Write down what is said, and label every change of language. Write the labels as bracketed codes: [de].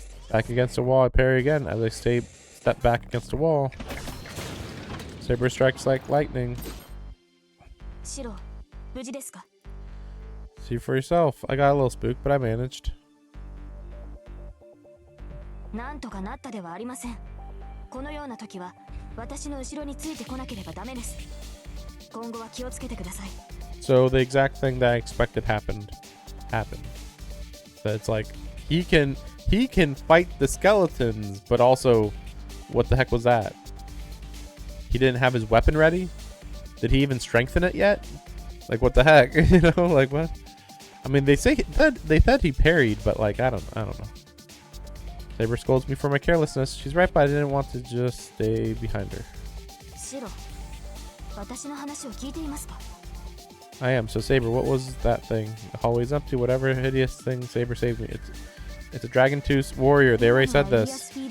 [en] Back against the wall, I parry again as I step back against the wall. Saber strikes like lightning. [ja] シロー、無事ですか? [en] See for yourself. I got a little spooked, but I managed. [ja] なんとかなったではありません。このような時は私の後ろについてこなければダメです。今後は気をつけてください。 [en] So the exact thing that I expected happened. That it's like he can fight the skeletons, but also, what the heck was that? He didn't have his weapon ready? Did he even strengthen it yet? Like, what the heck? You know, like what? I mean, they said he parried, but like I don't know. Saber scolds me for my carelessness. She's right, but I didn't want to just stay behind her. [ja] シロー、私の話を聞いていますか? [en] I am. So Saber, what was that thing? The hallway's empty. Whatever hideous thing Saber saved me. It's a Dragon Tooth warrior. They already said this.